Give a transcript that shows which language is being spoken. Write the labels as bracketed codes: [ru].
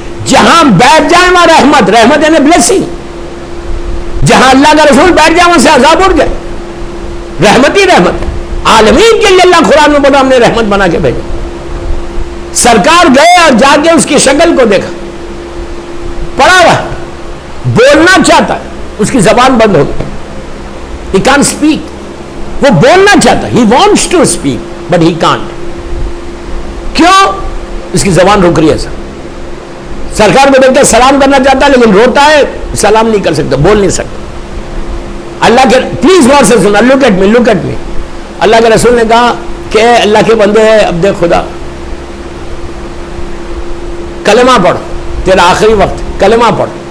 [ur] جہاں بیٹھ جائیں وہاں رحمت، رحمت یعنی بلیسنگ. جہاں اللہ کا رسول بیٹھ جائے وہاں سے عذاب اڑ جائے، رحمت ہی رحمت. عالمین کے لیے اللہ قرآن میں بولا ہم نے رحمت بنا کے بھیجا. سرکار گئے اور جا کے اس کی شکل کو دیکھا، پڑا ہوا ہے، بولنا چاہتا ہے، اس کی زبان بند ہو گئی. [en] He can't speak. [ur] وہ بولنا چاہتا ہے، [en] he wants to speak but he can't. [ur] کیوں؟ اس کی زبان رک رہی ہے. سرکار کو دیکھتے سلام کرنا چاہتا ہے لیکن روتا ہے، سلام نہیں کر سکتا، بول نہیں سکتا. اللہ کے پلیز غور سے سننا، [en] look at me, look at me. [ur] اللہ کے رسول نے کہا کہ اللہ کے بندے ہیں، اب دیکھ خدا کلمہ پڑھ، تیرا آخری وقت کلمہ پڑھ.